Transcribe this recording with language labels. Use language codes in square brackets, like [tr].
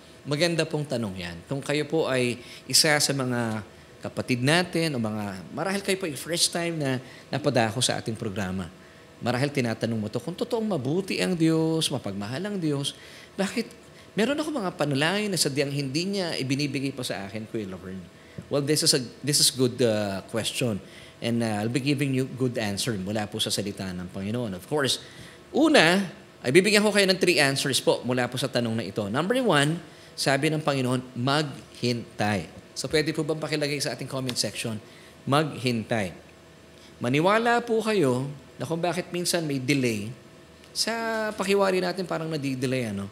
[tl] Maganda pong tanong yan. Kung kayo po ay isa sa mga kapatid natin o marahil kayo po ay [en] first time [tl] na napadako sa ating programa. Marahil tinatanong mo to, kung totoong mabuti ang Diyos, mapagmahal ang Diyos, bakit meron ako mga panalangin na sadyang hindi niya ibinibigay pa sa akin, Kuya Laverne? [en] Well, this is good question. And I'll be giving you good answer [tl] mula po sa salita ng Panginoon. [en] Of course, [tl] una, ay bibigyan ko kayo ng 3 answers po mula po sa tanong na ito. Number 1, sabi ng Panginoon, maghintay. So pwede po bang pakilagay sa ating comment section? Maghintay. Maniwala po kayo na kung bakit minsan may delay sa pakiwari natin parang nadidelay.